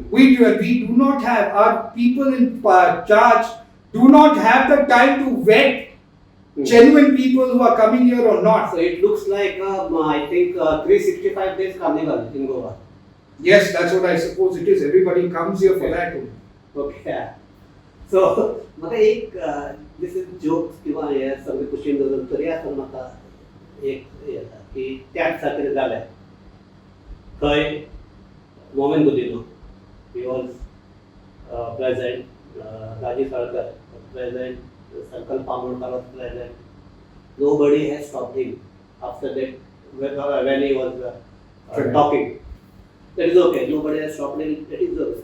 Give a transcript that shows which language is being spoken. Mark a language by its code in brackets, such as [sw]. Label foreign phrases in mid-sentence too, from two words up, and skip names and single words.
[en] We do not have, our people in charge do not have the time to vet genuine people who are coming here or not. So it looks like I think 365 days carnival in Goa. Yes, that's what I suppose it is. Everybody comes here for that only. Okay. So [kok] म्हाका एक [en] this is jokes [kok] किंवा हे सगळे कुशीन धरून तरी आसतना म्हाका एक येता की त्याच दिसा कितें जालें थंय मोमेन गुदिनो [en] he was present, Raji Sarkar was present, Sarkar Pamodkar was present. Nobody has stopped him after that when he was talking. That is okay. Nobody has stopped him. That is okay.